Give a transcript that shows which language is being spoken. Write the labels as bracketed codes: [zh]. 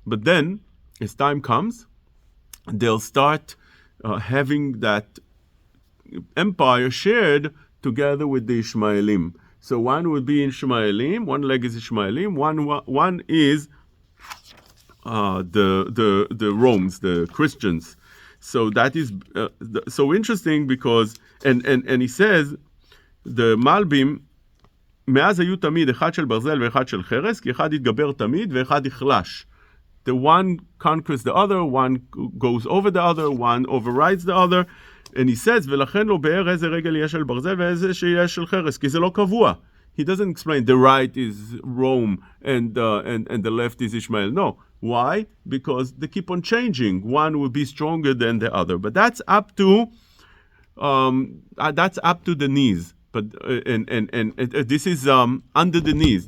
[en] But then, as time comes, they'll start having that empire shared together with the Ishmaelim. So one would be Ishmaelim, one leg is Ishmaelim, one is the Romans, the Christians. So that is so interesting because and he says the Malbim [he] מאז היו תמיד אחד של ברזל ואחד של חרס, כי אחד יתגבר תמיד ואחד יחלש. [en] The one conquers the other, one goes over the other, one overrides the other. And he says, [he] ולכן לא באר איזה רגל יש של ברזל ואיזה שיש של חרס, כי זה לא קבוע. [en] He doesn't explain the right is Rome and the left is Ishmael. No. Why? Because they keep on changing. One will be stronger than the other. But that's up to the knees. But this is under the knees.